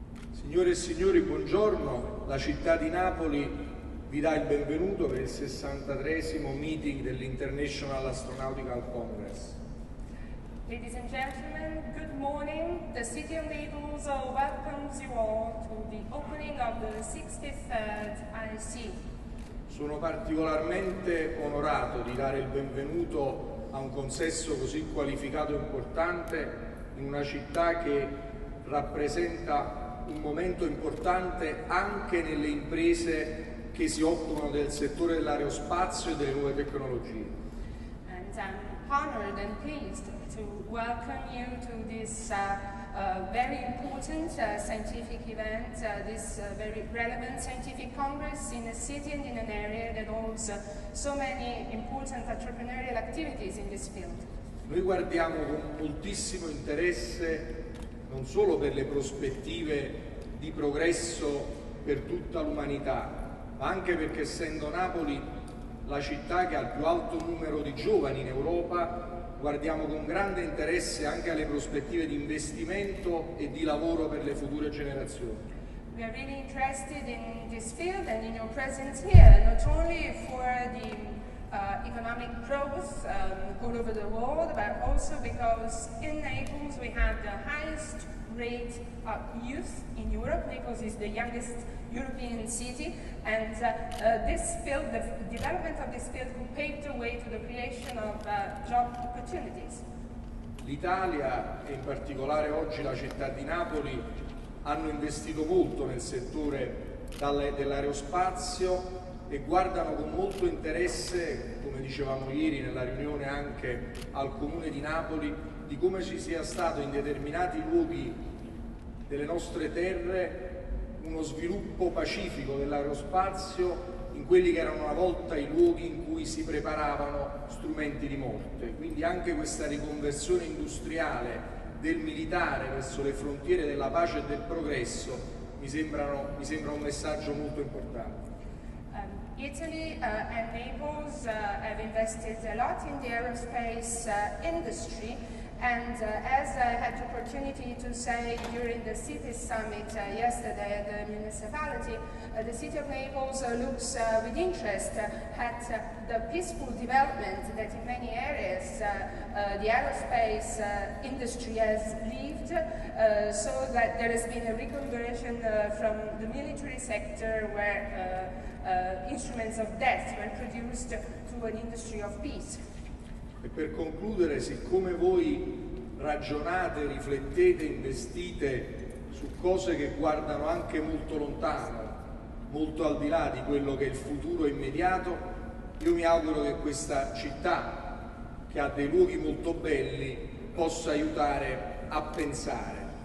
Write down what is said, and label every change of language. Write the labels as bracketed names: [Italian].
[Italian] Signore e signori, buongiorno. La città di Napoli vi dà il benvenuto per il 63esimo meeting dell'International Astronautical Congress. [English] Ladies and gentlemen, good morning. The City of Naples welcomes you all to the opening of the 63rd IAC. [Italian] Sono particolarmente onorato di dare il benvenuto a un consesso così qualificato e importante in una città che rappresenta un momento importante anche nelle imprese che si occupano del settore dell'aerospazio e delle nuove tecnologie. [English] And I'm honored and pleased to welcome you to this very important scientific event, this very relevant scientific congress in a city and in an area that holds so many important entrepreneurial activities in this field. [Italian] Noi guardiamo con moltissimo interesse non solo per le prospettive di progresso per tutta l'umanità, ma anche perché, essendo Napoli la città che ha il più alto numero di giovani in Europa, guardiamo con grande interesse anche alle prospettive di investimento e di lavoro per le future generazioni. [English] We are really interested in this field and in your presence here, not only for the economic growth all over the world, but also because in Naples we have the highest rate of youth in Europe. Naples is the youngest European city, and this field, the development of this field, will pave the way to the creation of job opportunities. [Italian] L'Italia, e in particolare oggi la città di Napoli, hanno investito molto nel settore dell'aerospazio e guardano con molto interesse, come dicevamo ieri nella riunione anche al Comune di Napoli, di come ci sia stato in determinati luoghi delle nostre terre uno sviluppo pacifico dell'aerospazio in quelli che erano una volta i luoghi in cui si preparavano strumenti di morte. Quindi anche questa riconversione industriale del militare verso le frontiere della pace e del progresso mi sembra un messaggio molto importante. [English] Italy and Naples have invested a lot in the aerospace industry, and as I had the opportunity to say during the City Summit yesterday at the municipality, the City of Naples looks with interest at the peaceful development that in many areas the aerospace industry has lived, so that there has been a reconversion from the military sector where instruments of death were produced to an industry of peace. [Italian] E per concludere, siccome voi ragionate, riflettete, investite su cose che guardano anche molto lontano, molto al di là di quello che è il futuro immediato, io mi auguro che questa città, che ha dei luoghi molto belli, possa aiutare a pensare,